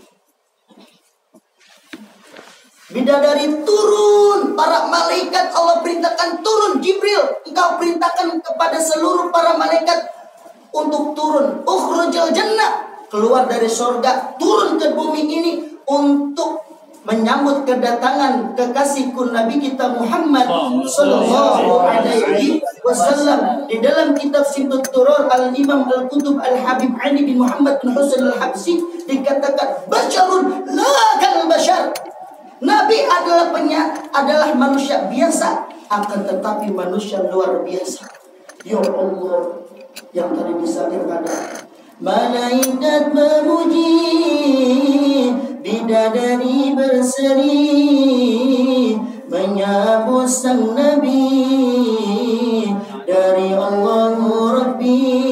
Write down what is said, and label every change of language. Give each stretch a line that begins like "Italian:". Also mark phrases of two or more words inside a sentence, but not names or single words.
Indonesian: Bidadari turun, para malaikat Allah perintahkan turun. Jibril, engkau perintahkan kepada seluruh para malaikat untuk turun.
Arabic: اخرج الجنة,
Indonesian: keluar dari surga, turun ke bumi ini untuk menyambut kedatangan kekasihku Nabi kita Muhammad
Arabic: صلى الله عليه وسلم.
Indonesian: Di dalam kitab Sintut Turur Al-Imam Al-Qutub Al-Habib Ali bin Muhammad bin Husain Al-Habsi dikatakan
Arabic: بشر لا كالبشر.
Indonesian: Nabi adalah manusia biasa, akan tetapi manusia luar biasa. Ya Allah, yang tadi disabirkan malaikat memuji, bidadari berseri menyambut sang Nabi dari
Arabic: الله ربي.